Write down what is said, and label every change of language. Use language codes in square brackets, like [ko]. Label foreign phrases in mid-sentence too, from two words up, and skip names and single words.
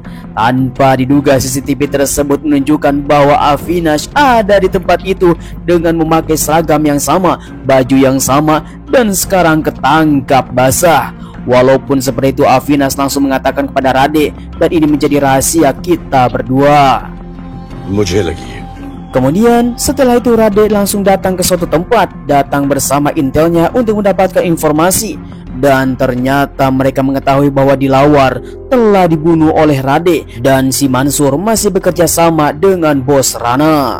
[id] Tanpa diduga CCTV tersebut menunjukkan bahwa Avinash ada di tempat itu dengan memakai seragam yang sama, baju yang sama, dan sekarang ketangkap basah. Walaupun seperti itu, Avinash langsung mengatakan kepada Rade, dan ini menjadi rahasia kita berdua. [hi] मुझे लगी है। [id] Kemudian setelah itu Rade langsung datang ke suatu tempat, datang bersama intelnya untuk mendapatkan informasi. Dan ternyata mereka mengetahui bahwa Dilawar telah dibunuh oleh Rade dan si Mansur masih bekerja sama dengan bos Rana.